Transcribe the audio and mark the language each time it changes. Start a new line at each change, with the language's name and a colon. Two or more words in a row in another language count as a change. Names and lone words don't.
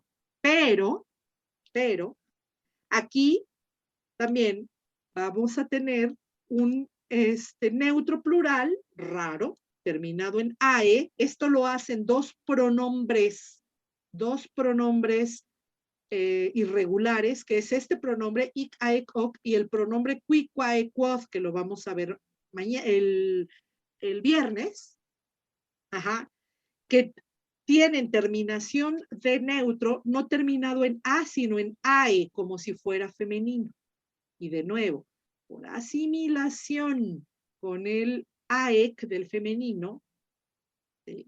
Spanish: Pero, aquí también vamos a tener un neutro plural raro, terminado en AE. Esto lo hacen dos pronombres irregulares, que es este pronombre
Latin: ik, aek, ok,
Spanish: y el pronombre
Latin: qui, quae, quod,
Spanish: que lo vamos a ver mañana, el viernes, que tienen terminación de neutro, no terminado en A, sino en AE, como si fuera femenino. Y de nuevo, por asimilación con el AEC del femenino, ¿sí?